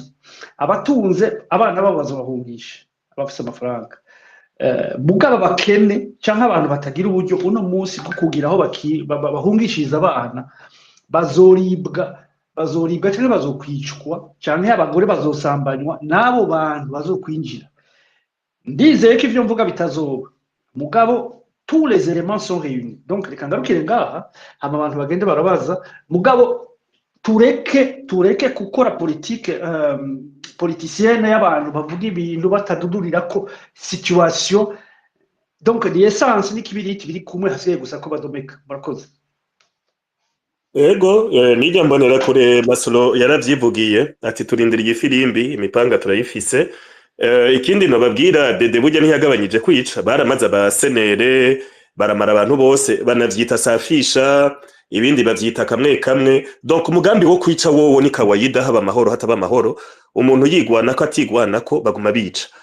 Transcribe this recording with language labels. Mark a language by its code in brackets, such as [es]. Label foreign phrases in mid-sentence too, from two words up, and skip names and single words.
[rn] Abatunze abana babo bazobahungisha abafise amafaranga mugaba bakene canke abantu batagira uburyo uno munsi bwo kugira aho bahungishiriza abana bazoribwa canke bazokwicwa canke abagore bazosambanywa n'abo bantu bazokwinjira. Ndizeye ko ivyo mvuga bitazoba mugabo [fr] tous les éléments sont réunis. [rn] Donc reka ngarukire ngaha hama abantu bagende barabaza mugabo tureke gukora [fr] politique politicienne [rn] y'abantu bavuga ibintu batadudurira ko situation. [fr] Donc l'essence [rn] ni kibiriti biri kumwe hasigaye gusa ko badomeka. Murakoze. Ego nijya mbonera kure Masolo yaravyivugiye ati turindiriye ifirimbi imipanga turayifise. Ikindi nababwira Dede burya ntiyagabanyije kwica baramaze abasenere baramara abantu bose banavyita safisha ibindi bavyita kamwe kamwe donc umugambi wo kwica wowo ni kawaida haba amahoro hataba amahoro umuntu yigwana ko atigwana ko baguma bica